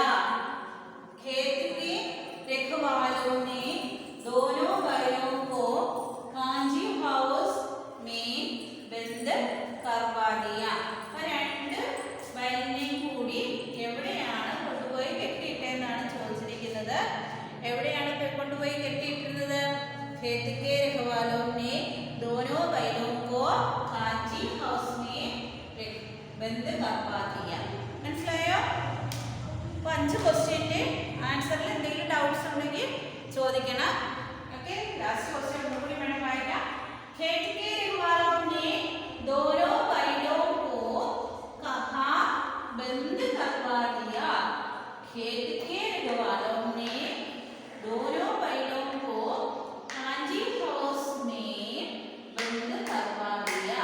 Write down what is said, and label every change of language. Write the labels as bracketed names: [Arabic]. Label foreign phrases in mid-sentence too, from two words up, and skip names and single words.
[Hindi] खेत के रखवालों ने दोनों बैलों को कांजी हाउस में बंद करवा दिया. [Malayalam] രണ്ട് ബൈലിനെയും കൂടി എവിടെയാണ് കൊണ്ടുപോയി കെട്ടിയിട്ടെന്നാണ് ചോദിച്ചിരിക്കുന്നത്. എവിടെയാണ് കൊണ്ടുപോയി കെട്ടിയിട്ടിരുന്നത്? [Hindi] खेत के रखवालों ने दोनों बैलों को कांची हाउस में बंद करवा दिया. [Malayalam] മനസ്സിലായോ? അപ്പോൾ 5 ക്വസ്റ്റ്യന്റെ ആൻസറിൽ എന്തെങ്കിലും ഡൗട്ട്സ് ഉണ്ടെങ്കിൽ ചോദിക്കണം. ഓക്കേ, [English] last question [Malayalam] ഒന്നുകൂടി വേണം വായിക്കാം. [Hindi] खेत के रखवालों ने दोनों बैलों को कहा बंद करवा दिया. खेत के रखवालों ने दोनों बैलों को कांजी हाउस में बंद करवा दिया.